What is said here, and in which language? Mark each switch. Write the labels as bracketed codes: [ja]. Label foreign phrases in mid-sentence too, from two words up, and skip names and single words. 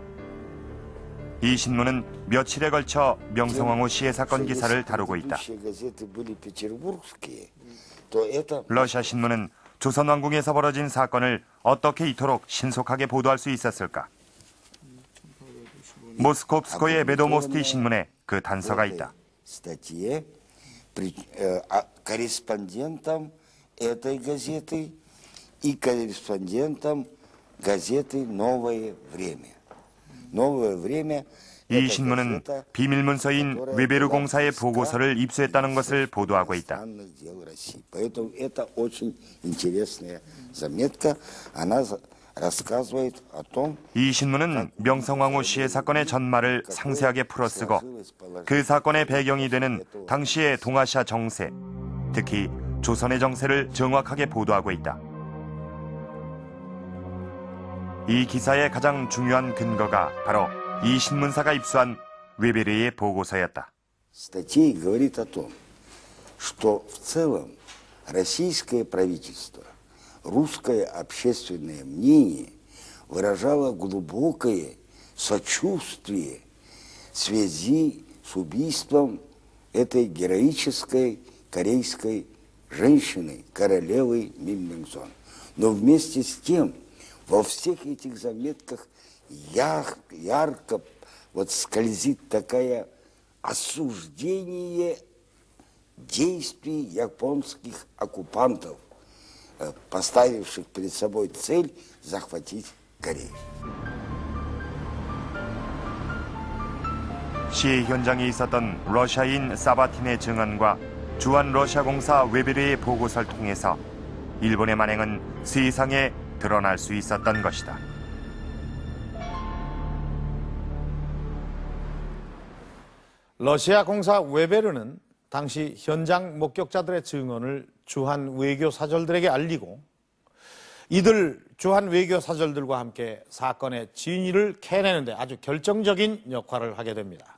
[ko] 이 신문은 며칠에 걸쳐 명성황후 시해 사건 기사를 다루고 있다. 러시아 신문은 조선 왕궁에서 벌어진 사건을 어떻게 이토록 신속하게 보도할 수 있었을까? 모스코프스코의 베도모스티 신문에 그 단서가 있다. [ru] этой газеты и корреспондентом газеты «Новое время». «Новое время» [ko] 이 신문은 비밀문서인 웨베르 공사의 보고서를 입수했다는 것을 보도하고 있다. [ru] Поэтому это очень интересная заметка. Она рассказывает о том. [ko] 이 신문은 명성황후 시해 사건의 전말을 상세하게 풀어쓰고 그 사건의 배경이 되는 당시의 동아시아 정세, 특히 조선의 정세를 정확하게 보도하고 있다. 이 기사의 가장 중요한 근거가 바로 이 신문사가 입수한 웨베르의 보고서였다. [ru] Статья говорит о том, что в целом российское правительство, русское общественное мнение выражало глубокое сочувствие в связи с убийством этой героической корейской женщины, королевы Миммингсон. Но вместе с тем, во всех этих заметках ярко вот скользит такое осуждение действий японских оккупантов, поставивших перед собой цель захватить Корею. [ko] 시해 현장에 있었던 러시아인 사바틴의 증언과 주한 러시아 공사 웨베르의 보고서를 통해서 일본의 만행은 세상에 드러날 수 있었던 것이다. 러시아 공사 웨베르는 당시 현장 목격자들의 증언을 주한 외교 사절들에게 알리고 이들 주한 외교 사절들과 함께 사건의 진위를 캐내는데 아주 결정적인 역할을 하게 됩니다.